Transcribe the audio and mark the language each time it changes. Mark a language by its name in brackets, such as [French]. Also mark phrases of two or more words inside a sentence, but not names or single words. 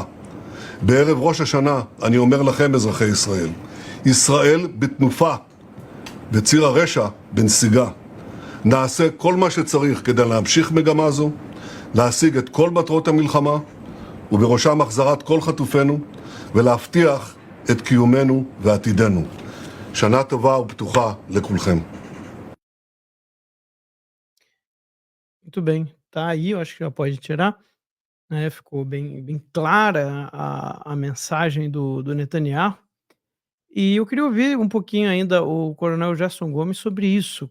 [Hebrew] בערב ראש השנה אני אומר לכם, אזרחי ישראל, ישראל בתנופה, וציר הרשע בנסיגה. נעשה כל מה שצריך כדי להמשיך מגמה זו, להשיג את כל מטרות המלחמה, ובראשם החזרת כל חטופינו, ולהבטיח את קיומנו ועתידנו. שנה טובה ופתוחה לכולכם. [Portuguese] Muito bem, tá aí, eu acho que já pode tirar, né, ficou bem clara a mensagem do Netanyahu. E eu queria ouvir um pouquinho ainda o coronel Gerson Gomes sobre isso.